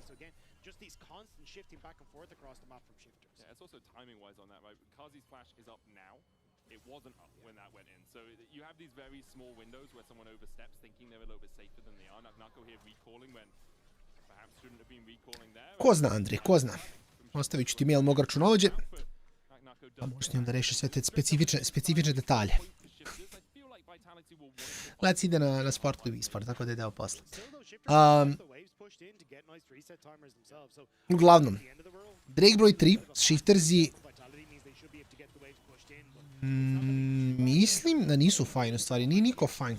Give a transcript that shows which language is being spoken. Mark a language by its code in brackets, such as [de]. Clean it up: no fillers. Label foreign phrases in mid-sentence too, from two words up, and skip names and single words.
[en] So again, just these constant shifting back and forth across the map from Shifters. Yeah, it's also timing-wise on that, right? Karzi's flash is up now. It wasn't up when that went in. So you have these very small windows where someone oversteps thinking they're a little bit safer than they are. Naknako here recalling when perhaps shouldn't have been recalling there. [sr] Ko zna, Andrije, ko zna. Ostavit ću ti mail mog računovođe. A možeš njom da reši sve te specifične detalje. Lec ide na sport ili e-sport, tako da je deo posla. Uglavnom, Drake broj 3, Shiftersi, mislim da nisu fajn u stvari, nije niko fajn.